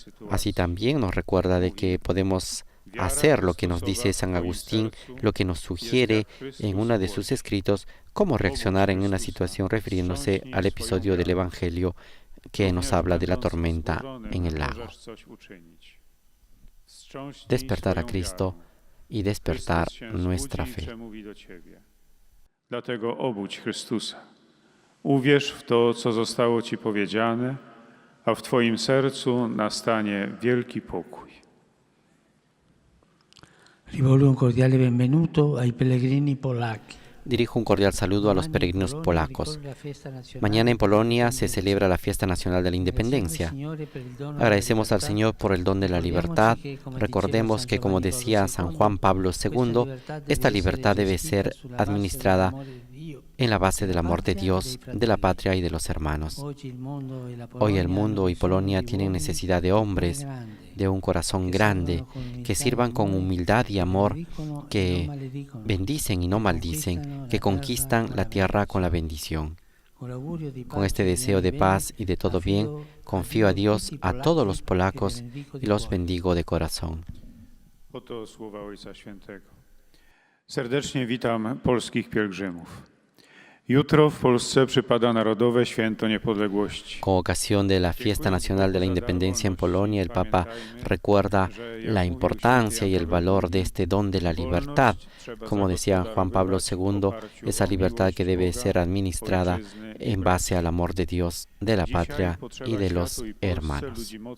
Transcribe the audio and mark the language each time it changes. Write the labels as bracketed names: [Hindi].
[Spanish] Así también nos recuerda de que podemos hacer lo que nos dice San Agustín, lo que nos sugiere en uno de sus escritos, cómo reaccionar en una situación refiriéndose al episodio del Evangelio que nos habla de la tormenta en el lago. Despertar a Cristo y despertar nuestra fe. [Polish] Dlatego obudź Chrystusa. Uwierz w to, co zostało Ci powiedziane, a w Twoim sercu nastanie wielki pokój. [Italian] Rivolgo un cordiale benvenuto ai pellegrini polacchi. [Spanish] Dirijo un cordial saludo a los peregrinos polacos. Mañana en Polonia se celebra la Fiesta Nacional de la Independencia. Agradecemos al Señor por el don de la libertad. Recordemos que, como decía San Juan Pablo II, esta libertad debe ser administrada en la base del amor de Dios, de la patria y de los hermanos. Hoy el mundo y Polonia tienen necesidad de hombres, de un corazón grande, que sirvan con humildad y amor, que bendicen y no maldicen, que conquistan la tierra con la bendición. Con este deseo de paz y de todo bien, confío a Dios a todos los polacos y los bendigo de corazón. [Polish] Oto słowa Ojca Świętego. Serdecznie witam polskich pielgrzymów. Jutro w Polsce przypada Narodowe Święto Niepodległości. [Spanish] Con ocasión de la Fiesta Nacional de la Independencia en Polonia, el Papa recuerda la importancia y el valor de este don de la libertad. Como decía Juan Pablo II, esa libertad que debe ser administrada en base al amor de Dios, de la patria y de los hermanos.